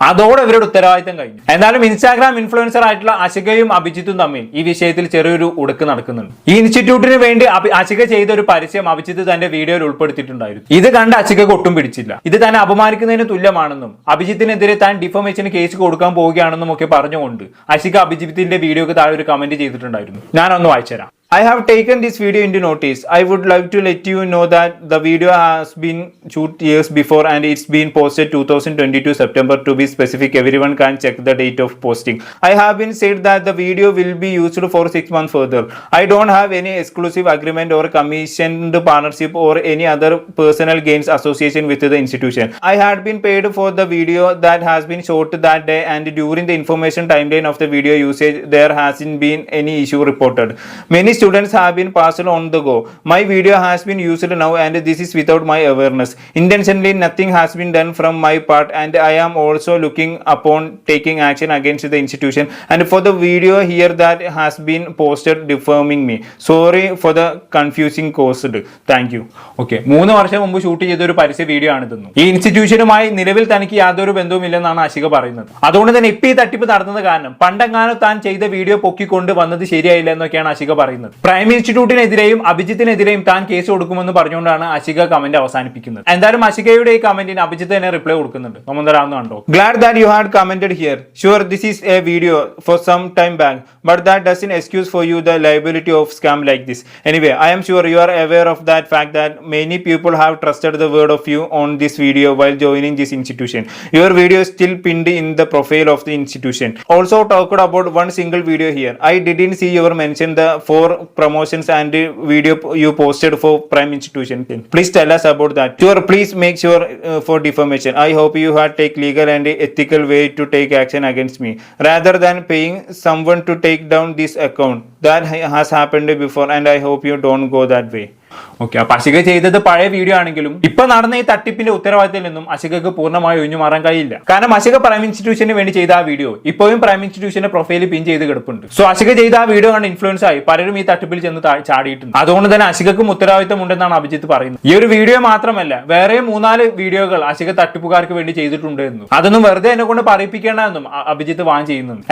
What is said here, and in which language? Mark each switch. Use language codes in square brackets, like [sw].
[ml] അതോടെ ഇവരുടെ ഉത്തരവാദിത്തം കഴിഞ്ഞു. എന്നാലും ഇൻസ്റ്റാഗ്രാം ഇൻഫ്ലുവൻസർ ആയിട്ടുള്ള അശികയും അഭിജിത്തും തമ്മിൽ ഈ വിഷയത്തിൽ ചെറിയൊരു ഉടുക്ക് നടക്കുന്നുണ്ട്. ഈ ഇൻസ്റ്റിറ്റ്യൂട്ടിന് വേണ്ടി അശിക ചെയ്ത ഒരു പരസ്യം അഭിജിത്ത് തന്റെ വീഡിയോയിൽ ഉൾപ്പെടുത്തിയിട്ടുണ്ടായിരുന്നു. ഇത് കണ്ട് അശികക്ക് ഒട്ടും പിടിച്ചില്ല. ഇത് തന്നെ അപമാനിക്കുന്നതിന് തുല്യമാണെന്നും അഭിജിത്തിനെതിരെ താൻ ഡിഫമേഷന് കേസ് കൊടുക്കാൻ പോവുകയാണെന്നും ഒക്കെ പറഞ്ഞുകൊണ്ട് അശിക അഭിജിത്തിന്റെ വീഡിയോക്ക് താഴെ ഒരു കമന്റ് കമന്റ് ചെയ്തിട്ടുണ്ടായിരുന്നു. ഞാനൊന്ന് വായിച്ചുതരാം. [en] I have taken this video into notice. I would like to let you know that the video has been shot years before and it's been posted 2022 September to be specific. Everyone can check the date of posting. I have been said that the video will be used for 6 months further. I don't have any exclusive agreement or commissioned partnership or any other personal gains association with the institution. I had been paid for the video that has been shot that day, and during the information timeline of the video usage there hasn't been any issue reported. Many students have been passed on the go. My video has been used now and this is without my awareness. Intentionally nothing has been done from my part, and I am also looking upon taking action against the institution and for the video here that has been posted defaming me. Sorry for the confusing caused. Thank you. [ml] Okay, 3 വർഷം മുമ്പ് shoot ചെയ്ത ഒരു പരസ്യ video ആണിതെന്നു. ഈ ഇൻസ്റ്റിറ്റ്യൂഷനുമായി നിലവിൽ തനിക്ക് യാതൊരു ബന്ധവുമില്ലെന്നാണ് അശിക പറയുന്നത്. അതുകൊണ്ട് തന്നെ ഇപ്പൊ ഈ തട്ടിപ്പ് നടന്നത് കാരണം പണ്ടെങ്ങാനും താൻ ചെയ്ത വീഡിയോ പൊക്കിക്കൊണ്ട് വന്നത് ശരിയായില്ല എന്നൊക്കെയാണ് അശിക പറയുന്നത്. പ്രൈം ഇൻസ്റ്റിറ്റ്യൂട്ടിനെതിരെയും അഭിജിത്തിനെതിരെയും താൻ കേസ് കൊടുക്കുമെന്ന് പറഞ്ഞുകൊണ്ടാണ് അശിക കമന്റ് അവസാനിപ്പിക്കുന്നത്. എന്തായാലും അശികയുടെ ഈ കമന്റിന് അഭിജിത്ത് തന്നെ റിപ്ലൈ കൊടുക്കുന്നുണ്ട്. നമ്മൾ തരാമെന്ന് കണ്ടോ. [en] Glad that you had commented here. Sure, this is a video for some time back, but that doesn't excuse for you the liability of scam like this. Anyway, I am sure you are aware of that fact that many people have trusted the word of you on this video while joining this institution. Your video is still pinned in the profile of the institution. Also talked about one single video here. I didn't see you mention the 4 promotions and video you posted for Prime Institution. Please tell us about that. Sure, please make sure for defamation. I hope you had take legal and ethical way to take action against me rather than paying someone to take down this account. That has happened before and I hope you don't go that way. [ml] Okay, അപ്പൊ അശിക ചെയ്തത് പഴയ video ആണെങ്കിലും ഇപ്പൊ നടന്ന ഈ തട്ടിപ്പിന്റെ ഉത്തരവാദിത്തത്തിൽ നിന്നും അശികക്ക് പൂർണ്ണമായി ഒഴിഞ്ഞു മാറാൻ കഴിയില്ല. കാരണം അശിക പ്രൈം ഇൻസ്റ്റിറ്റ്യൂഷന് വേണ്ടി ചെയ്ത ആ വീഡിയോ ഇപ്പോഴും പ്രൈം ഇൻസ്റ്റിറ്റ്യൂഷന്റെ പ്രൊഫൈലിൽ പിൻ ചെയ്ത് കിടപ്പുണ്ട്. സോ അശിക ചെയ്ത ആ വീഡിയോ ആണ് ഇൻഫ്ലുവൻസ് ആയി പലരും ഈ തട്ടിപ്പിൽ ചെന്ന് ചാടിയിട്ടുണ്ട്. അതുകൊണ്ട് തന്നെ അശികക്കും ഉത്തരവാദിത്തം ഉണ്ടെന്നാണ് അഭിജിത്ത് പറയുന്നത്. ഈ ഒരു വീഡിയോ മാത്രമല്ല വേറെ 3-4 വീഡിയോകൾ അശിക തട്ടിപ്പുകാർക്ക് വേണ്ടി ചെയ്തിട്ടുണ്ട് എന്നും അതൊന്നും വെറുതെ എന്നെ കൊണ്ട് പറയിപ്പിക്കേണ്ടെന്നും അഭിജിത്ത് വാൻ ചെയ്യുന്നുണ്ട്.